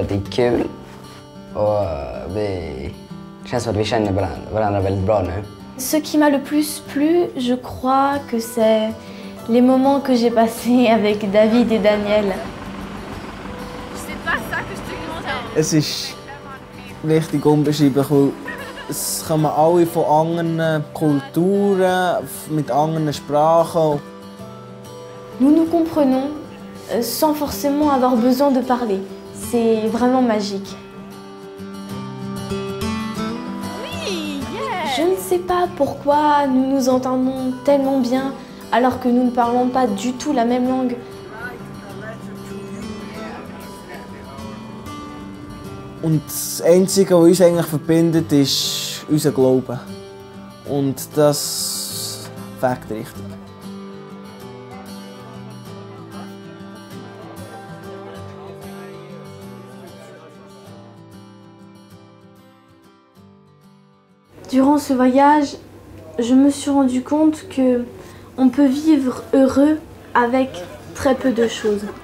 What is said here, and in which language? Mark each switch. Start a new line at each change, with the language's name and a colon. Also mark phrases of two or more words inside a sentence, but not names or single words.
Swedish: Det är kul. Och det känns som att vi känner varandra väldigt bra nu.
French: Ce qui m'a le plus plu, je crois que c'est les moments que j'ai passés avec David et Daniel.
German: Es ist richtig unbeschreiblich, weil es kommen alle von anderen Kulturen, mit anderen Sprachen.
French: Nous nous comprenons sans forcément avoir besoin de parler. C'est vraiment magique. Je ne sais pas pourquoi nous nous entendons tellement bien alors que nous ne parlons pas du tout la même langue.
German: Und das Einzige, was uns eigentlich verbindet, ist unser Glaube. Und das fängt richtig.
French: Durant ce voyage, je me suis rendu compte que on peut vivre heureux avec très peu de choses.